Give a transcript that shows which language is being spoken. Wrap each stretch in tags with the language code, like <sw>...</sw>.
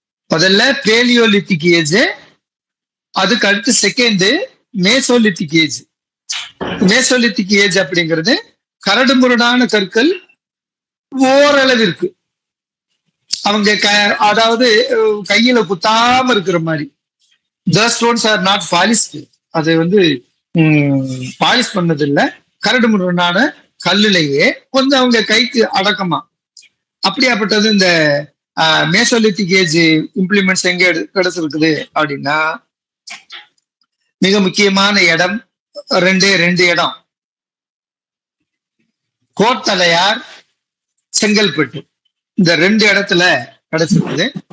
<ta>முதல்ல paleolithic age, அதுக்கு அடுத்து செகண்ட் மேசோலித்திக் ஏஜ். மேசோலித்திக் ஏஜ் அப்படிங்கிறது கரடு முரடான கற்கள் ஓரளவிற்கு அவங்க அதாவது கையில குத்தாம இருக்கிற மாதிரி.</ta> <en>The stones are not polished.</en> <ta>அது வந்து பாலிஷ் பண்ணது இல்லை, கரடு முரடான கல்லுலையே கொஞ்சம் அவங்க கைக்கு அடக்கமா. அப்படியாப்பட்டது இந்த மேசோலித்திக் ஏஜ் இம்ப்ளிமெண்ட்ஸ் எங்க கிடைச்சிருக்குது அப்படின்னா, மிக முக்கியமான இடம் ரெண்டு இடம், கோட்டலையார், செங்கல்பட்டு, இந்த 2 இடத்துல கிடைச்சிருக்குது.</ta>